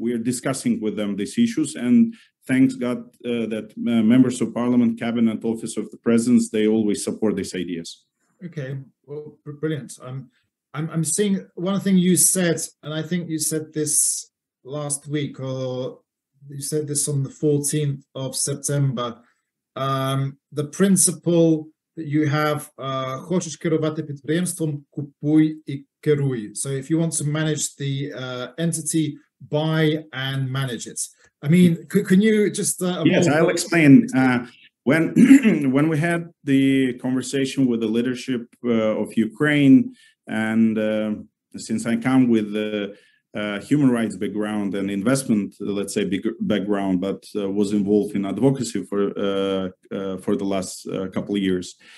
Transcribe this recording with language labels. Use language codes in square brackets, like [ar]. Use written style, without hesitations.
[en] We are discussing with them these issues. And thanks God that members of parliament, cabinet, office of the president, they always support these ideas. Okay, well, brilliant. I'm seeing one thing you said, and I think you said this last week, or you said this on the 14th of September. The principle that you have, [uk] хочеш керувати підприємством, купуй і керуй. [en] So if you want to manage the entity, buy and manage it. I mean, can you just... yes, I'll explain. When we had the conversation with the leadership of Ukraine, and since I come with the human rights background and investment, let's say, background, but was involved in advocacy for the last couple of years.